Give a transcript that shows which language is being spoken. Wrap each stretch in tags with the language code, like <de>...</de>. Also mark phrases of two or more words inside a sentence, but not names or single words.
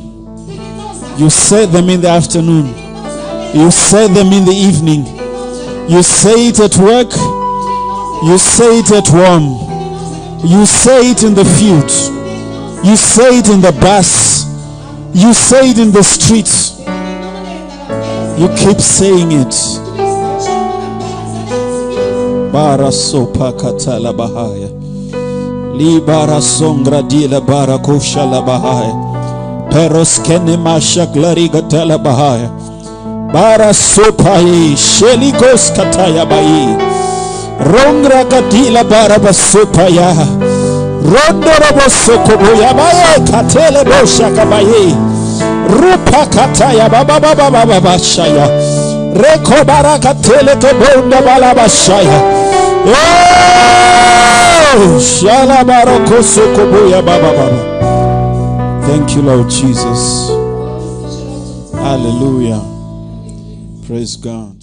<en>You say them in the afternoon. You say them in the evening. You say it at work. You say it at home. You say it in the field. You say it in the bus. You say it in the streets. You keep saying it. Bara sopa katala bahaya. Libara songra dila bara kosha la bahaya. Peros kene masha glariga tala bahaya. Bara sopa ye sheligos kataya bayi. Rongra gadila bara basopa ya. Rondoro bosoko boya baye katele bosha kabaye. Rupa kataya baba baba baba shaya. Reko baraka tele ke bonda bala bashaya. Oh, shala baroko soko boya baba baba. Thank you, Lord Jesus. Hallelujah. Praise God.</en>